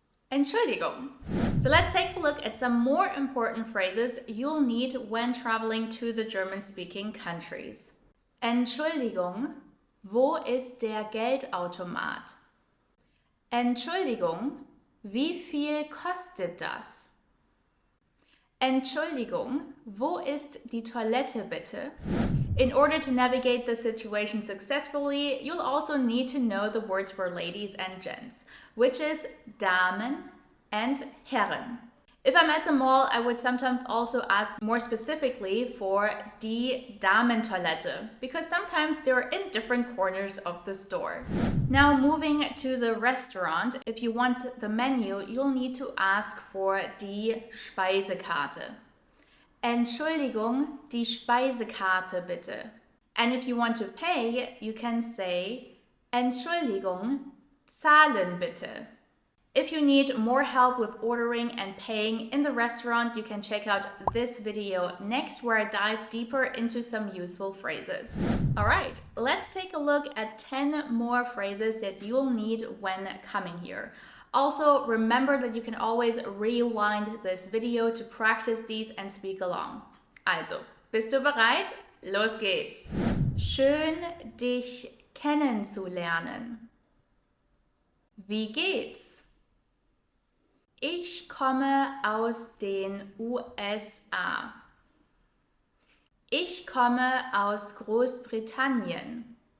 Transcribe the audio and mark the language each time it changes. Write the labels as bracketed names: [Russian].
[English] Entschuldigung. So let's take a look at some more important phrases you'll need when traveling to the German-speaking countries. [German] Entschuldigung, wo ist der Geldautomat? Entschuldigung, wie viel kostet das? Entschuldigung, wo ist die Toilette bitte? [English] In order to navigate the situation successfully, you'll also need to know the words for ladies and gents, which is Damen and Herren. If I'm at the mall, I would sometimes also ask more specifically for [German] die Damentoilette, [English] because sometimes they're in different corners of the store. Now moving to the restaurant, if you want the menu, you'll need to ask for [German] die Speisekarte. Entschuldigung, die Speisekarte bitte. [English] And if you want to pay, you can say [German] Entschuldigung, zahlen bitte. [English] If you need more help with ordering and paying in the restaurant, you can check out this video next, where I dive deeper into some useful phrases. All right, let's take a look at 10 more phrases that you'll need when coming here. Also, remember that you can always rewind this video to practice these and speak along. [German] Also, bist du bereit? Los geht's! Schön, dich kennenzulernen. Wie geht's? Ich komme aus den USA. Ich komme aus Großbritannien.